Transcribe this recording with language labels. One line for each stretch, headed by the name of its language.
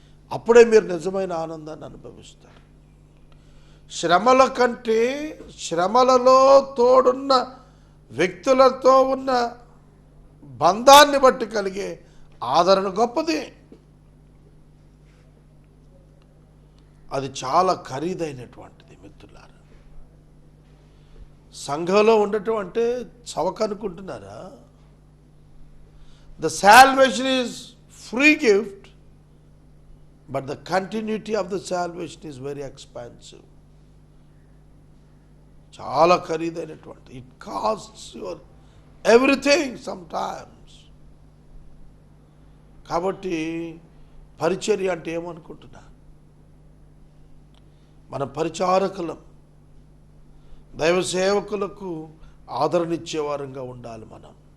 Telugu: అప్పుడే మీరు నిజమైన ఆనందాన్ని అనుభవిస్తారు. శ్రమల కంటే శ్రమలలో తోడున్న వ్యక్తులతో ఉన్న బంధాన్ని బట్టి కలిగే ఆదరణ గొప్పది. అది చాలా ఖరీదైనటువంటిది మిత్రులారా. సంఘంలో ఉండటం అంటే చవక అనుకుంటున్నారా?
English: The salvation is free gift, but the continuity of the salvation is very expensive.
Telugu: చాలా ఖరీదైనటువంటి,
English: It costs your everything sometimes.
Telugu: కాబట్టి పరిచర్య అంటే ఏమనుకుంటున్నా, మన పరిచారకులం, దైవ సేవకులకు ఆదరణిచ్చేవారంగా ఉండాలి మనం.